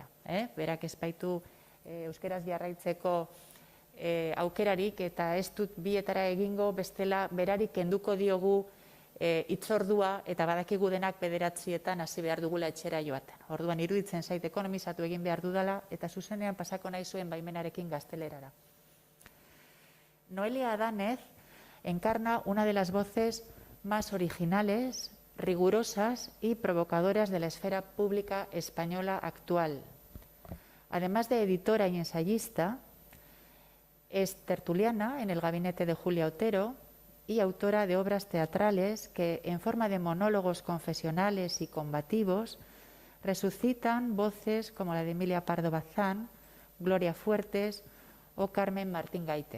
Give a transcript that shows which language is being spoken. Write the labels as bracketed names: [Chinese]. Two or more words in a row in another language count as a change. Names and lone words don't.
[Basque] Berak ez baitu euskeraz jarraitzeko aukerarik, eta ez dut bietara egingo, bestela berari kenduko diogu hitzordua eta badakigu denak 9:00 hasi behar dugula etxera joaten. Orduan iruditzen zait ekonomizatu egin behar dudala eta zuzenean pasako nahi zuen baimenarekin gaztelerara. [Spanish] Noelia Adánez encarna una de las voces más originales, rigurosas y provocadoras de la esfera pública española actual. Además de editora y ensayista, es tertuliana en el gabinete de Julia Otero y autora de obras teatrales que, en forma de monólogos confesionales y combativos, resucitan voces como la de Emilia Pardo Bazán, Gloria Fuertes o Carmen Martín Gaite.